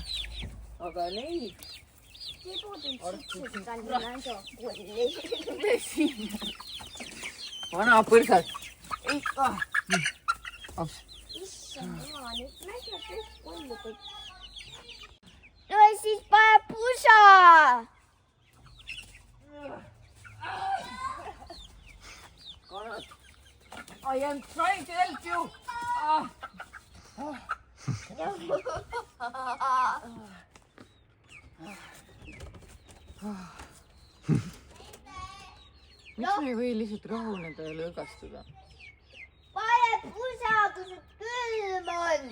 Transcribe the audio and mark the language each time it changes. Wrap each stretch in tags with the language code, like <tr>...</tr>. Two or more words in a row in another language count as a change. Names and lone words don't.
<et>Aga neid... Vana põrsad. Ops. No siis pane pusa!</et> <en>I am trying to help you.</en> <et>Miks me ei või lihtsalt rahuneda ja lõõgastuda? Pane pusa, kui see külm on!</et>